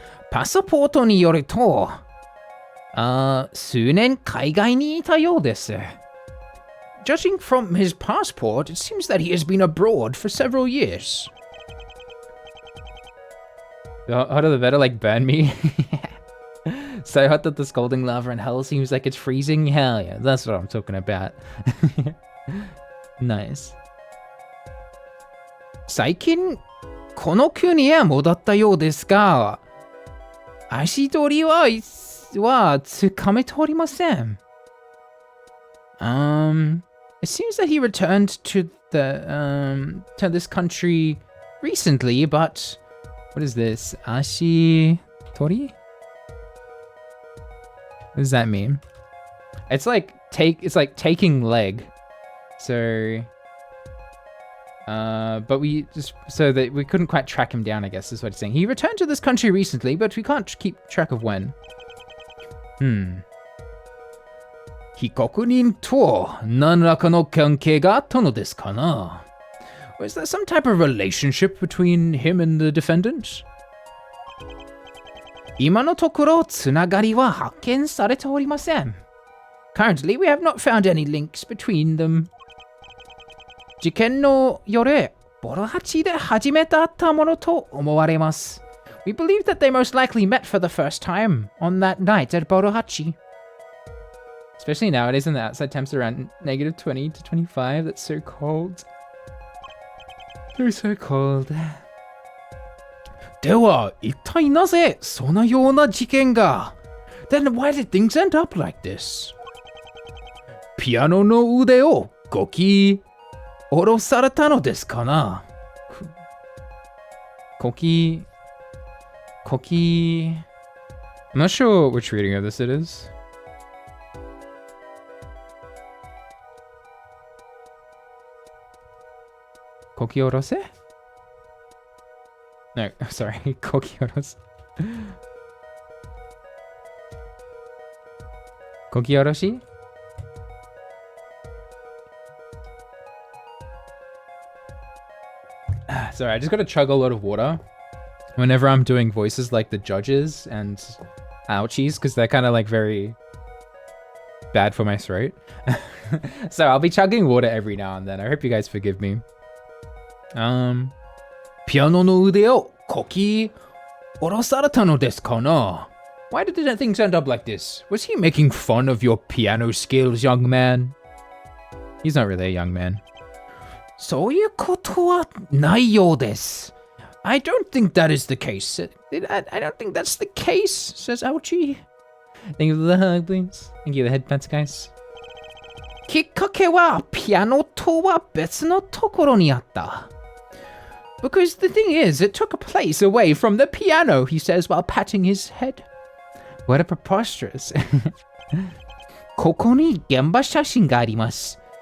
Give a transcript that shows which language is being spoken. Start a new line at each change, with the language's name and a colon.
Japanese: Passport ni yoru to, 数年海外にいたようです。
English: Judging from his passport, it seems that he has been abroad for several years. The hotter the better, like burn me. So hot that the scalding lava in hell seems like it's freezing. Hell yeah, that's what I'm talking about. Nice.
Japanese: 最近この国へ戻ったようですが、足取りはつかめておりません。
English: It seems that he returned to this country recently, but what is this? Ashi tori? What does that mean? It's like taking leg. So but we couldn't quite track him down, I guess is what he's saying. He returned to this country recently, but we can't keep track of when.
Japanese: 被告人と何らかの関係があったのですかな?
English: Was there some type of relationship between him and the defendant?
Japanese: 今のところつながりは発見されておりません。
English: Currently, we have not found any links between them.
Japanese: 事件の夜、ボロハチで初めて会ったものと思われます。
English: We believe that they most likely met for the first time on that night at Borohachi. Especially nowadays when the outside temps are around -20 to 25. That's so cold. They're so cold.
Japanese: では、一体なぜそのような事件が?
English: Then why did things end up like this?
Japanese: ピアノの腕をこき下ろされたのですかな? こき...
English: I'm not sure which reading of this it is. Koki orose? No, sorry, Koki orose. Koki oroshi? Sorry, I just gotta chug a lot of water whenever I'm doing voices like the judges and ouchies, because they're kind of like very bad for my throat. So I'll be chugging water every now and then. I hope you guys forgive me.
Japanese: ピアノの腕をこき下ろされたのですかな?
English: Why did things end up like this? Was he making fun of your piano skills, young man? He's not really a young man.
Japanese: そういうことはないようです。
English: I don't think that is the case. I don't think that's the case, says Ouchie. Thank you for the hug, please. Thank you for the headpats, guys.
Japanese: きっかけはピアノとは別のところにあった。
English: Because the thing is, it took a place away from the piano, he says while patting his head. What a preposterous.
Japanese: ここに現場写真があります。